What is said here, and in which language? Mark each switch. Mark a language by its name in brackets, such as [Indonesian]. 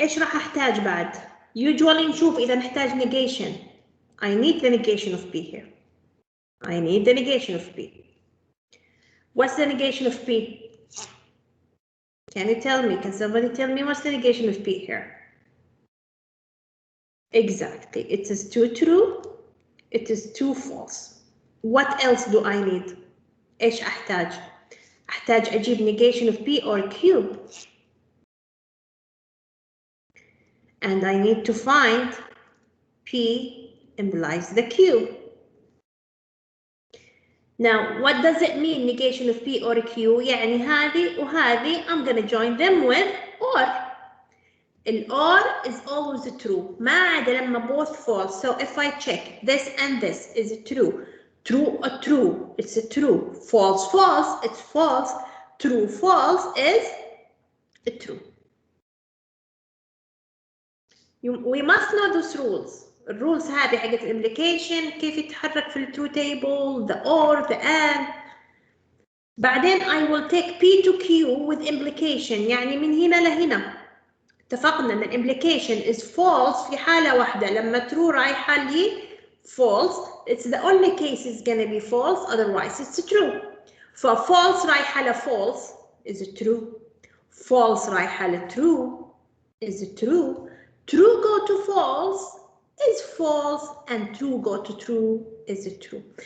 [Arabic] ايش راح احتاج بعد؟ [English] Usually [Arabic] نشوف إذا نحتاج negation. [English] I need the negation of P here. I need the negation of P. What's the negation of P? Can you tell me? Can somebody tell me what's the negation of P here? Exactly. It is 2 true. It is 2 false. What else do I need? [Arabic] ايش احتاج؟ احتاج اجيب [English] negation of P or Q. And I need to find P implies the Q. Now, what does it mean negation of P or Q? [Arabic] يعني هذه وهذه [English] I'm gonna join them with or. or is always true. [Arabic] ما عدا لما [English] both false. So if I check this and this is true. True or true, it's a true. False, false, it's false. True, false is a true. We must know those rules. [Arabic] الرولز هذه حقت الامبليكيشن، كيف يتحرك في الترو تيبل، [English] the or, the and. [Arabic] بعدين [English] I will take P to Q with implication، [Arabic] يعني من هنا لهنا. اتفقنا ان الامبليكيشن [English] is false [Arabic] في حالة واحدة، لما true رايحة لي false. [English] It's the only case it's gonna be false, otherwise it's true. فfalse [Arabic] رايحة ل [English] false is true. False رايحة ل true is true. True go to false is false and true go to true is true.